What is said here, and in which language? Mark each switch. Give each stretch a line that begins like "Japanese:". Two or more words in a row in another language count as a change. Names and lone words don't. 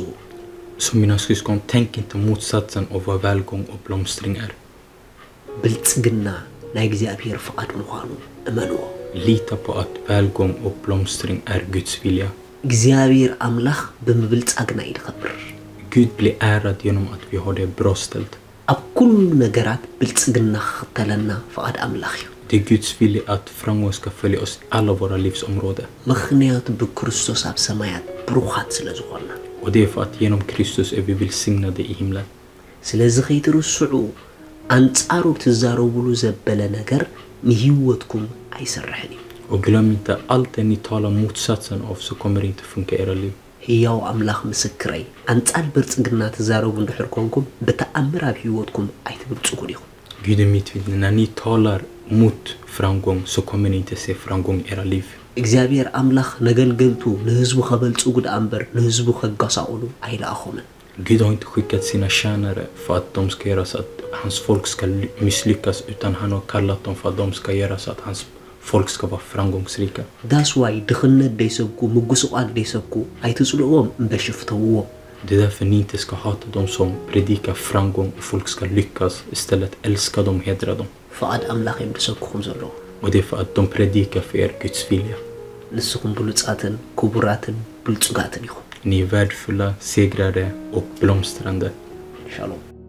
Swedish: Så mina syskon, tänk inte motsatsen av vad välgång och blomstring är.
Tigrinya: ብልጽግና ናይ እግዚአብሔር ፈቃድ ምዃኑ እመንዎ
Swedish: Lita på att välgång och blomstring är Guds vilja.
Tigrinya: እግዚአብሔር ኣምላኽ ብምብልጻግና ይድኸብር
Swedish: Gud blir ärad genom att vi har det bra ställt.
Tigrinya: ኣብ ኩሉ ነገራት ብልጽግና ክኽተለና ፈቃድ ኣምላኽ እዩ
Swedish: Det är Guds vilja att framgång ska följa oss i alla våra livsområden.
Tigrinya: ምኽንያቱ ብክርስቶስ ኣብ ሰማያት ብሩኻት ስለ ዝኾንና
Swedish: Och det är för att genom Kristus är vi välsignade i himlen.
Tigrinya: ስለዚ ከይትርስዑ ኣንጻሩ ትዛረብሉ ዘበለ ነገር ንህይወትኩም ኣይሰርሕን እዩ
Swedish: Och glöm inte, allt det ni talar motsatsen av så kommer det inte funka i era liv.
Tigrinya: ሕያው ኣምላኽ ምስክረይ ኣንጻር ብልጽግና ትዛረቡ እንድሕር ኮንኩም ብተኣምር ኣብ ህይወትኩም ኣይትብልጽጉን ኢኹም
Swedish: Gud är mitt vittne, när ni talar mot framgång så kommer ni inte se framgång i era liv.
Tigrinya: እግዚአብሔር ኣምላኽ ነገልገልቱ ንህዝቡ ከበልጽጉ ዳ እምበር ንህዝቡ ከጋሳቑሉ ኣይለኣኾምን
Swedish: Gud har inte skickat sina tjänare för att de ska göra så att hans folk ska misslyckas, utan han har kallat dem för att de ska göra så att hans folk ska vara framgångsrika.
Tigrinya: ዳስ ዋይ ድኽነት ደይሰብኩ ምጉስቋል ደይሰብኩ ኣይትጽልእዎም እምበር ሽፍተውዎም
Swedish: Det är därför ni inte ska hata dem som predikar framgång och folk ska lyckas. Istället älska dem, hedra dem.
Tigrinya: ፈቃድ ኣምላኽ እዮም ድሰብክኹም ዘለዉ
Swedish: Och det är för att de predikar för er Guds vilja.
Tigrinya: ንስኹም ብሉጻትን ክቡራትን ብልጹጋትን ኢኹም
Swedish: Ni är värdefulla, segrare och blomstrande.
Tigrinya: ሻሎም